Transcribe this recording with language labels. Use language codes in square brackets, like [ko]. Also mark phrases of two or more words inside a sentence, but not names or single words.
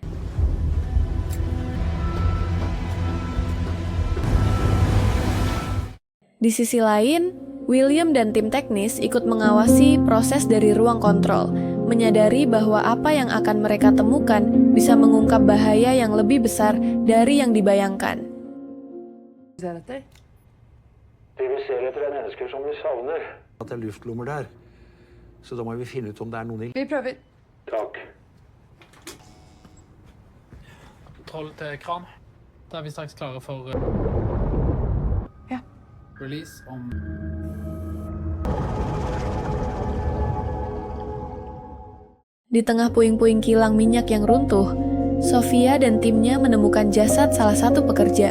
[id] Di sisi lain, William dan tim teknis ikut mengawasi proses dari ruang kontrol, menyadari bahwa apa yang akan mereka temukan bisa mengungkap bahaya yang lebih besar dari yang dibayangkan. [no] Det vi ser etter er mennesker som vi savner. At det er luftlommer der. Så da må vi finne ut om det er noen i. Vi prøver. Takk. Kontroll til kran. Da er vi straks klare for Ja. release om [id] Di tengah puing-puing kilang minyak yang runtuh, Sofia dan timnya menemukan jasad salah satu pekerja.